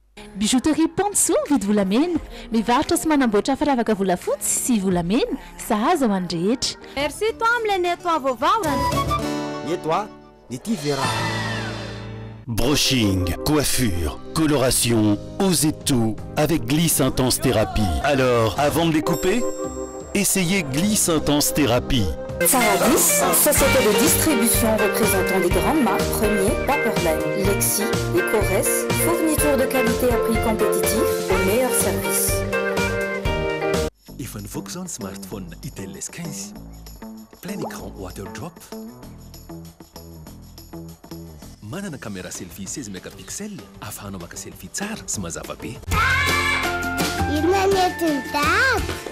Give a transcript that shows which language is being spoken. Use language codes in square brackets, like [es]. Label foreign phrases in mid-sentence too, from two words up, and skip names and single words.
[mg] Bijouterie Pontsou vidy volamena mivarotra sy manamboatra firavaka volafotsy sy volamena sahaza ho an'ny rehetra. [fr] Merci toi [mg] am'ilay nettoie vaovao. Nettoie Nety Vera. [fr] Brushing, coiffure, coloration, osez tout avec Gliss Intense Thérapie. Alors, avant de les couper, essayez Gliss Intense Thérapie. Saradis, société de distribution représentant les grandes marques Premier, Paperline, Lexi, Ecores, fourniture de qualité à prix compétitif au meilleur service. [mg] Efa nivoaka zao ny smartphone Itel S15 [fr] plein écran [en] water drop, [mg] manana caméra selfie 16 mégapixels afahanao maka selfie tsara sy mazava be. Inona ny entiny dad?